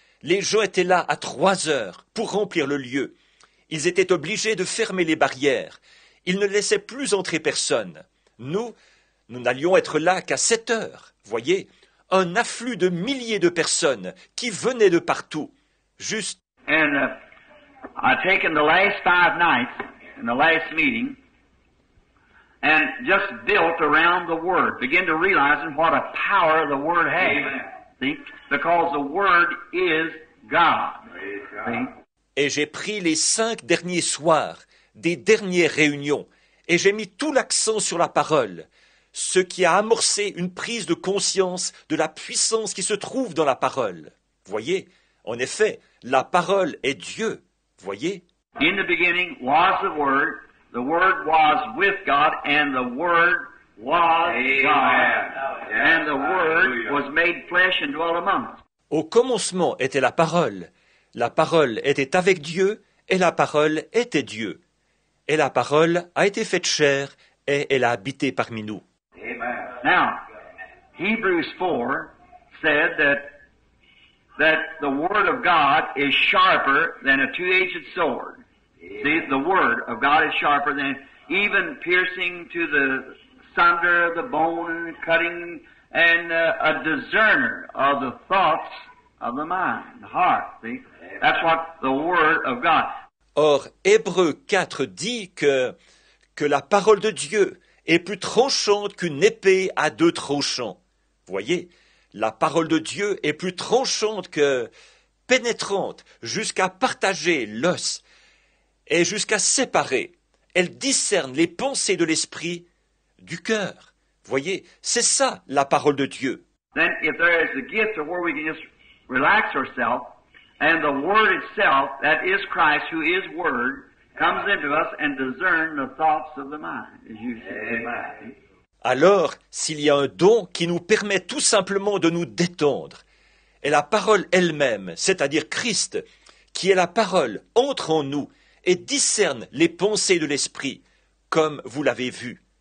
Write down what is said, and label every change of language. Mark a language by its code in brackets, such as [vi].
[fr] Les gens étaient là à 3 heures pour remplir le lieu. Ils étaient obligés de fermer les barrières. Ils ne laissaient plus entrer personne. Nous n'allions être là qu'à 7 heures. Voyez, un afflux de milliers de personnes qui venaient de partout. Juste. [en] And I've taken the last 5 nights in the last meeting and just built around the Word. Begin to realize what a power the Word has. See? Because the Word is God. See? [fr] Et j'ai pris les 5 derniers soirs des dernières réunions et j'ai mis tout l'accent sur la parole, ce qui a amorcé une prise de conscience de la puissance qui se trouve dans la parole. Voyez, en effet, la parole est Dieu. Voyez. [en] In the beginning was the Word was with God, and the Word was God, and the Word was made flesh and dwelt among us. [fr] Au commencement était la parole était avec Dieu, et la parole était Dieu. Et la parole a été faite chair, et elle a habité parmi nous. Amen. [en] Now, Hebrews 4 said that the Word of God is sharper than a two-edged sword. See, the Word of God is sharper than even piercing to the sunder of the bone and cutting and a discerner of the thoughts of the mind, the heart. See, that's what the Word of God. [fr] Or, Hébreux 4 dit que la parole de Dieu est plus tranchante qu'une épée à 2 tranchants. Voyez, la parole de Dieu est plus tranchante que pénétrante jusqu'à partager l'os et jusqu'à séparer. Elle discerne les pensées de l'esprit du cœur. Voyez, c'est ça la parole de Dieu. [en] Then if there is a gift where we can just relax ourselves, and the Word itself, that is Christ, who is Word, comes into us and discern the thoughts of the mind, as you say. [fr] Alors, s'il y a un don qui nous permet tout simplement de nous détendre, et la parole elle-même, c'est-à-dire Christ, qui est la parole, entre en nous et discerne les pensées de l'esprit, comme vous l'avez vu.